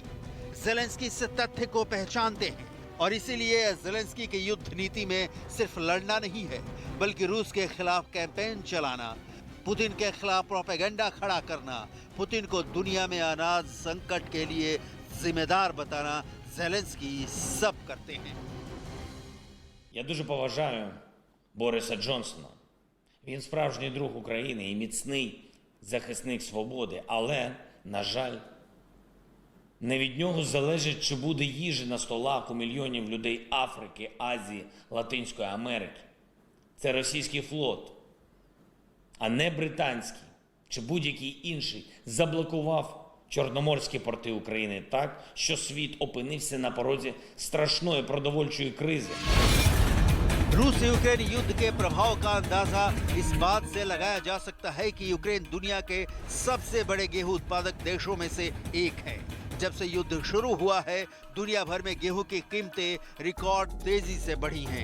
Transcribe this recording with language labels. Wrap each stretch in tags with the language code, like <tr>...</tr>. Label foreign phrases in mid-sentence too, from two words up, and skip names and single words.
<hi>ज़ेलेंस्की इस तथ्य को पहचानते हैं और इसीलिए ज़ेलेंस्की की युद्ध नीति में सिर्फ लड़ना नहीं है, बल्कि रूस के खिलाफ कैंपेन चलाना, पुतिन के खिलाफ प्रोपेगेंडा खड़ा करना, पुतिन को दुनिया में अनाज संकट के लिए जिम्मेदार बताना ज़ेलेंस्की सब करते हैं।</hi> <uk>Я дуже поважаю Бориса Джонсона. Він справжній друг України і міцний захисник свободи. Але, на жаль, не від нього залежить, чи буде їжі на столах у мільйонів людей Африки, Азії, Латинської Америки. Це російський флот, а не британський чи будь-який інший заблокував чорноморські порти України так, що світ опинився на порозі страшної продовольчої кризи.</uk> <hi>रूस यूक्रेन युद्ध के प्रभाव का अंदाजा इस बात से लगाया जा सकता है कि यूक्रेन दुनिया के सबसे बड़े गेहूं उत्पादक देशों में से एक है। जब से युद्ध शुरू हुआ है, दुनिया भर में गेहूं की कीमतें रिकॉर्ड तेजी से बढ़ी हैं।</hi>